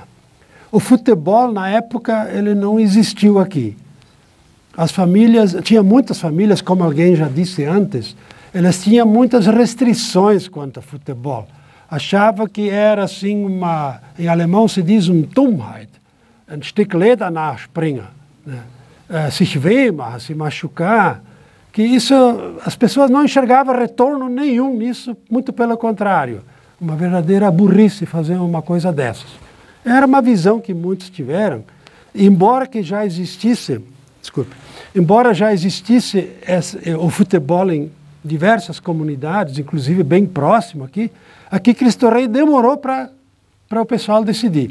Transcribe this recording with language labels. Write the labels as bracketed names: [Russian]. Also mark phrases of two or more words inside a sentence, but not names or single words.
[Portuguese] O futebol, na época, ele não existiu aqui. As famílias, tinha muitas famílias, como alguém já disse antes, elas tinham muitas restrições quanto ao futebol. Achava que era assim em alemão se diz [German] Dummheit, ein Stück Leder nachspringen, [Portuguese] né? [German] Sich wehren, [Portuguese] se machucar, que isso, as pessoas não enxergavam retorno nenhum nisso, muito pelo contrário. Uma verdadeira burrice fazer uma coisa dessas. Era uma visão que muitos tiveram, embora já existisse o futebol em diversas comunidades, inclusive bem próximo aqui Cristo Rei demorou para o pessoal decidir.